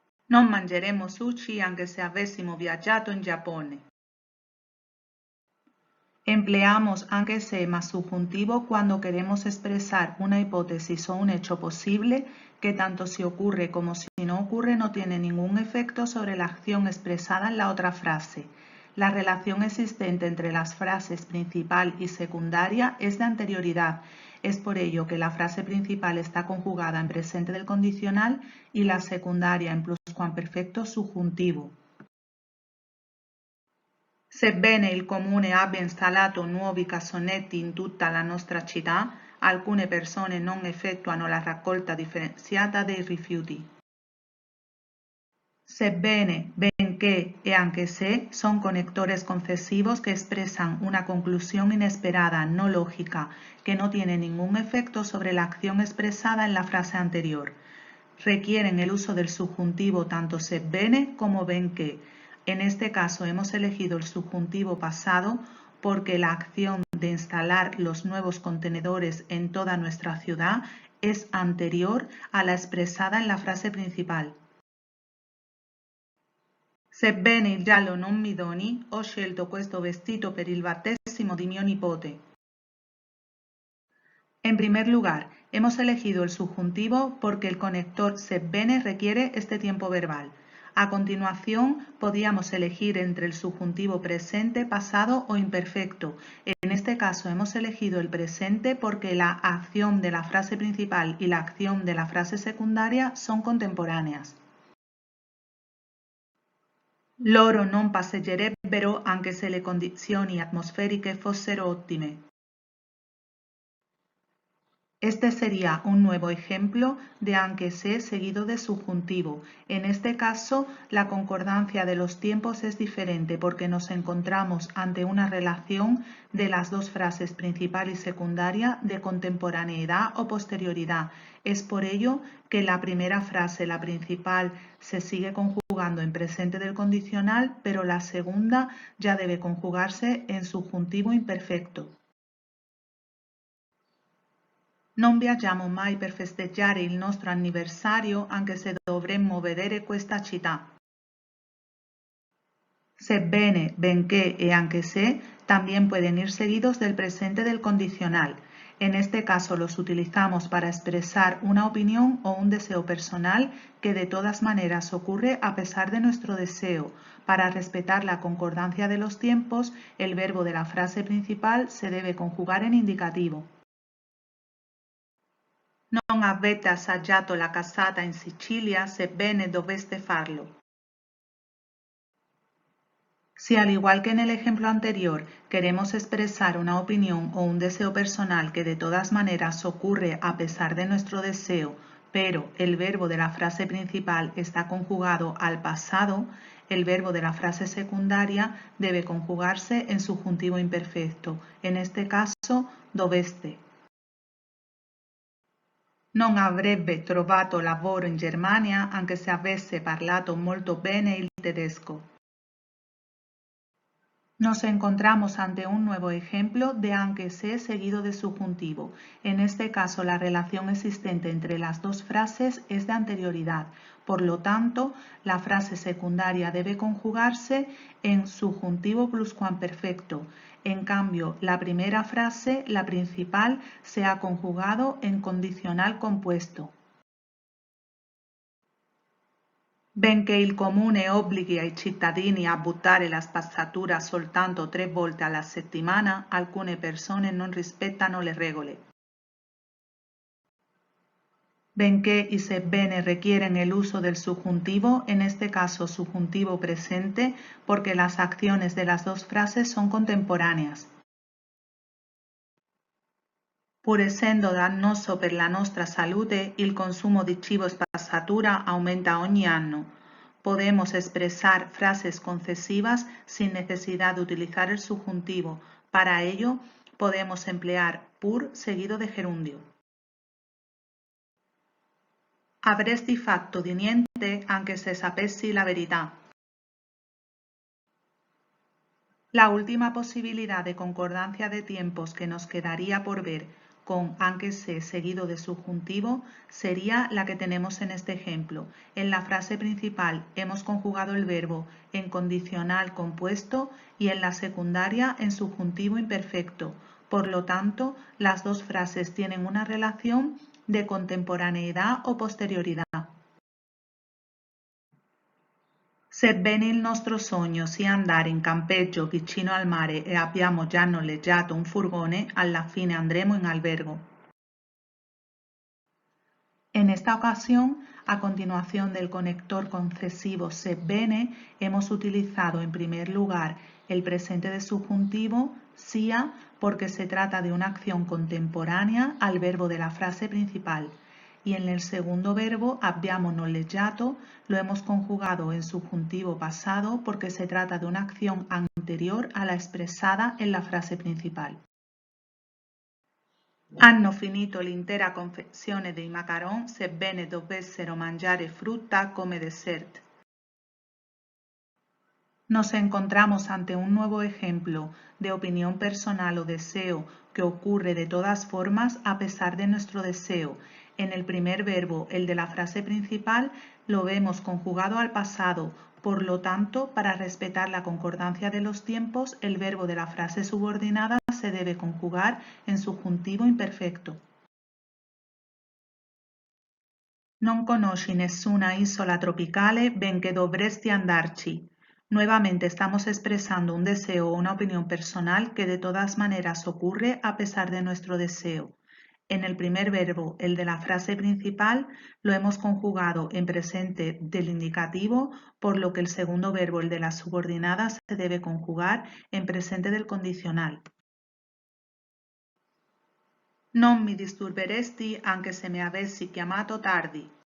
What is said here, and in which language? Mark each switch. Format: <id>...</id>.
<it>Non mangeremo sushi anche se avessimo viaggiato in Giappone.</it> <es>Empleamos aunque se más subjuntivo cuando queremos expresar una hipótesis o un hecho posible que tanto si ocurre como si no ocurre no tiene ningún efecto sobre la acción expresada en la otra frase. La relación existente entre las frases principal y secundaria es de anterioridad. Es por ello que la frase principal está conjugada en presente del condicional y la secundaria en pluscuamperfecto subjuntivo.</es> <it>Sebbene il comune abbia installato nuovi cassonetti in tutta la nostra città, alcune persone non effettuano la raccolta differenziata dei rifiuti. Sebbene, benché e anche se</it> <es>son conectores concesivos que expresan una conclusión inesperada, no lógica, que no tiene ningún efecto sobre la acción expresada en la frase anterior. Requieren el uso del subjuntivo tanto sebbene como benché. En este caso hemos elegido el subjuntivo pasado porque la acción de instalar los nuevos contenedores en toda nuestra ciudad es anterior a la expresada en la frase principal.</es> <it>Sebbene il giallo non mi doni, ho scelto questo vestito per il battesimo di mio nipote.</it> <es>En primer lugar, hemos elegido el subjuntivo porque el conector sebbene requiere este tiempo verbal. A continuación, podíamos elegir entre el subjuntivo presente, pasado o imperfecto. En este caso hemos elegido el presente porque la acción de la frase principal y la acción de la frase secundaria son contemporáneas.</es> <it>Loro non passeggerebbero anche se le condizioni atmosferiche fossero ottime.</it> <es>Este sería un nuevo ejemplo de aunque se seguido de subjuntivo. En este caso, la concordancia de los tiempos es diferente porque nos encontramos ante una relación de las dos frases principal y secundaria de contemporaneidad o posterioridad. Es por ello que la primera frase, la principal, se sigue conjugando en presente del condicional, pero la segunda ya debe conjugarse en subjuntivo imperfetto.</es> <it>Non viaggiamo mai per festeggiare il nostro anniversario anche se dovremmo vedere questa città. Sebbene, benché e anche se</it> <es>también pueden ir seguidos del presente del condicional. En este caso los utilizamos para expresar una opinión o un deseo personal que de todas maneras ocurre a pesar de nuestro deseo. Para respetar la concordancia de los tiempos, el verbo de la frase principal se debe conjugar en indicativo.</es> <it>Non avete assaggiato la cassata in Sicilia sebbene doveste farlo.</it> <es>Si al igual que en el ejemplo anterior queremos expresar una opinión o un deseo personal que de todas maneras ocurre a pesar de nuestro deseo, pero el verbo de la frase principal está conjugado al pasado, el verbo de la frase secundaria debe conjugarse en subjuntivo imperfecto, en este caso doveste.</es> <it>Non avrebbe trovato lavoro in Germania anche se avesse parlato molto bene il tedesco.</it> <es>Nos encontramos ante un nuevo ejemplo de aunque se seguido de subjuntivo. En este caso, la relación existente entre las dos frases es de anterioridad. Por lo tanto, la frase secundaria debe conjugarse en subjuntivo pluscuamperfecto. En cambio, la primera frase, la principal, se ha conjugado en condicional compuesto.</es> <it>Benché il comune obblighi ai cittadini a buttare la spazzatura soltanto 3 volte alla settimana, alcune persone non rispettano le regole.</it> <es>Benché y sebbene requieren el uso del subjuntivo, en este caso subjuntivo presente, porque las acciones de las dos frases son contemporáneas.</es> <it>Pur essendo dannoso per la nostra salute, il consumo di cibo spazzatura aumenta ogni anno.</it> <es>Podemos expresar frases concesivas sin necesidad de utilizar el subjuntivo. Para ello, podemos emplear pur seguido de gerundio.</es> <it>Avresti fatto di niente anche se sapessi la verità.</it> <es>La última posibilidad de concordancia de tiempos que nos quedaría por ver con</es> <it>anche se</it> <es>seguido de subjuntivo sería la que tenemos en este ejemplo. En la frase principal hemos conjugado el verbo en condicional compuesto y en la secundaria en subjuntivo imperfecto. Por lo tanto, las dos frases tienen una relación de contemporaneidad o posteriorità.</es> <it>Sebbene il nostro sogno sia andare in campeggio vicino al mare e abbiamo già noleggiato un furgone, alla fine andremo in albergo.</it> <es>En esta ocasión, a continuación del conector concesivo sebbene, hemos utilizado en primer lugar el presente de subjuntivo sia porque se trata de una acción contemporánea al verbo de la frase principal. Y en el segundo verbo</es> <it>abbiamo noleggiato</it> <es>lo hemos conjugado en subjuntivo pasado porque se trata de una acción anterior a la expresada en la frase principal.</es> <it>Hanno finito l'intera confezione dei macaron sebbene dovessero mangiare frutta come dessert.</it> <es>Nos encontramos ante un nuevo ejemplo de opinión personal o deseo que ocurre de todas formas a pesar de nuestro deseo. En el primer verbo, el de la frase principal, lo vemos conjugado al pasado. Por lo tanto, para respetar la concordancia de los tiempos, el verbo de la frase subordinada se debe conjugar en subjuntivo imperfecto.</es> <it>Non conosci nessuna isola tropicale, benché dovresti andarci.</it> <es>Nuevamente estamos expresando un deseo o una opinión personal que de todas maneras ocurre a pesar de nuestro deseo. En el primer verbo, el de la frase principal, lo hemos conjugado en presente del indicativo, por lo que el segundo verbo, el de la subordinada, se debe conjugar en presente del condicional.</es> <it>Non mi disturberesti anche se mi avessi chiamato tardi.</it>